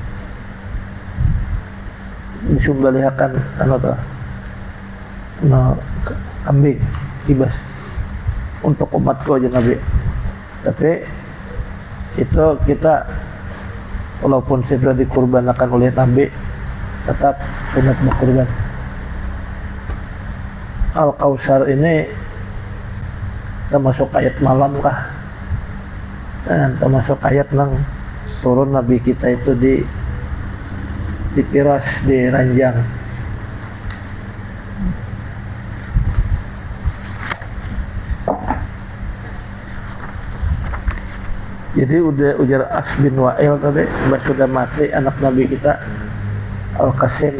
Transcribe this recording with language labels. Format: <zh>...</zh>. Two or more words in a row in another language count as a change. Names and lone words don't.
<bjn>Disumbalihakan kambing ibas untuk umatku aja Nabi.</bjn> <id>Tapi itu kita walaupun sudah dikurbankan oleh Nabi tetap sunat berkurban. Al-Kautsar ini termasuk ayat malam kah?</id> <bjn>Dan termasuk ayat nang turun Nabi kita itu di piras, di ranjang. Jadi ujar As bin Wa'il tadi sudah mati anak Nabi kita Al-Qasim.</bjn>